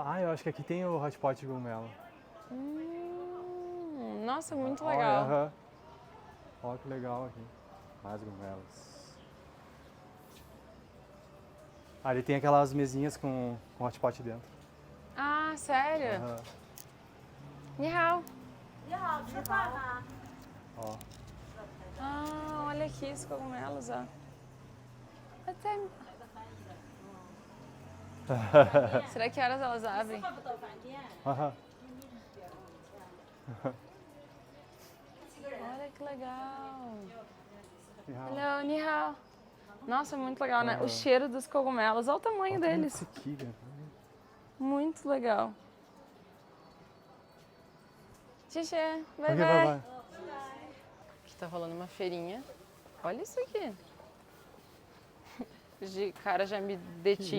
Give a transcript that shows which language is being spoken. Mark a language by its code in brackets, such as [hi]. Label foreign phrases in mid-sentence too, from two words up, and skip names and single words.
[pt] Ah, eu acho que aqui tem o [en] hot pot [pt] de cogumelo. Nossa, muito Olha, legal. aham. Olha que legal aqui. Mais cogumelos. Ali tem aquelas mesinhas com [en] hot pot [pt] dentro. Ah, sério? Aham. [zh] 你好. 你好，吃饭吗？ [pt] Ó. Ah, olha aqui esses cogumelos, ó. Até... Será que horas elas abrem? [zh] 不到饭店。 [pt] Aham. Olha que legal. [zh] 你好. Hello, 你好. [pt] Nossa, muito legal, né? O cheiro dos cogumelos, olha o tamanho deles. Esse aqui, cara. Muito legal. Xixi, vai, Ok, vai. vai. Aqui tá rolando uma feirinha. Olha isso aqui. De cara já me detinha